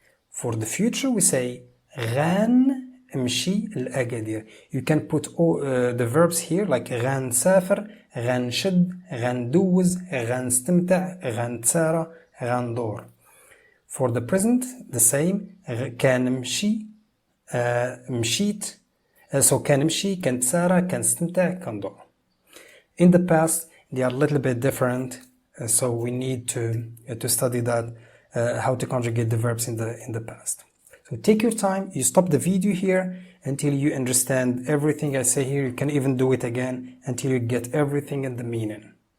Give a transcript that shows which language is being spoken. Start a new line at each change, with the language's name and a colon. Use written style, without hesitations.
English: For the future we say
Arabic: غنمشي لأكادير.
English: You can put all the verbs here like غنسافر, غنشد, غندوز, غنستمتع, غنتسارى, غندور. For the present, the same.
Arabic: كنمشي, مشيت. So كنمشي, كنتسارى, كنستمتع, كندور.
English: In the past, they are a little bit different. So we need to study that, how to conjugate the verbs in the past. So take your time. You stop the video here until you understand everything I say here. You can even do it again until you get everything and the meaning.